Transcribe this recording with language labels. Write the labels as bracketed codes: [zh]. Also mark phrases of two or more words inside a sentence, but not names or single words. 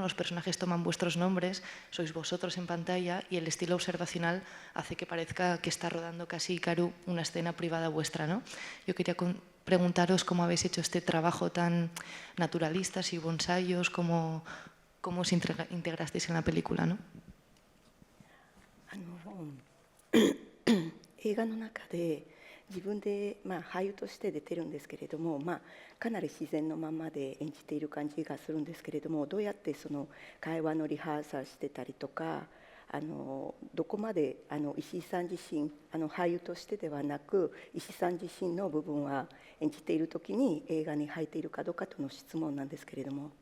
[es] Los personajes toman vuestros nombres, sois vosotros en pantalla y el estilo observacional hace que parezca que está rodando casi Hikaru una escena privada vuestra, ¿no? Yo quería preguntaros cómo habéis hecho este trabajo tan naturalista, si hubo ensayos, cómo os integrasteis en la película, ¿no? [ja] 映画の中で自分で、俳優として出てるんですけれども、かなり自然のままで演じている感じがするんですけれども、どうやってその会話のリハーサルしてたりとか、どこまで石井さん自身俳優としてではなく石井さん自身の部分は演じている時に映画に入っているかどうかとの質問なんですけれども。